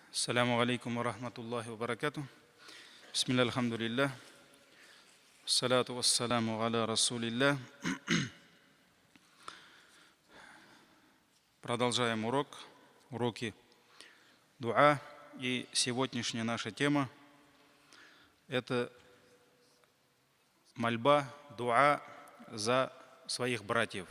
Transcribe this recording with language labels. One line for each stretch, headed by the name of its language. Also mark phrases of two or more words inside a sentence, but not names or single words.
Arabic: السلام عليكم ورحمة الله وبركاته بسم الله الحمد لله. الصلاة والسلام على رسول الله.
Russian: Продолжаем уроки дуа. И сегодняшняя наша тема – это мольба, дуа за своих братьев.